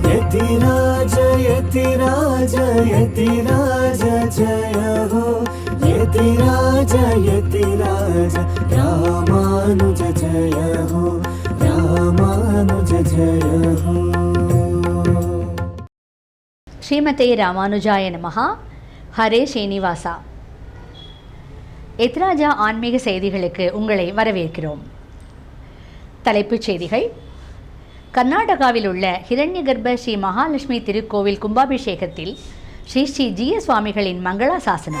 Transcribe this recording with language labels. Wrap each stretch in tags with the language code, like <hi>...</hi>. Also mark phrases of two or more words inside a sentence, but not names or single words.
<hi>यतिराज यतिराज यतिराज जय हो यतिराज यतिराज रामानुज जय हो रामानुज जय हो.</hi> <sa>श्रीमते रामानुजाय नमः.</sa> <ta>ஹரே ஸ்ரீனிவாசா. எத்ராஜா ஆன்மீக செய்திகளுக்கு உங்களை வரவேற்கிறோம். தலைப்புச் செய்திகள். கர்நாடகாவில் உள்ள ஹிரண்யகர்ப ஸ்ரீ மகாலட்சுமி திருக்கோவில் கும்பாபிஷேகத்தில் ஸ்ரீ ஸ்ரீ ஜிய சுவாமிகளின் மங்களாசாசனம்.</ta>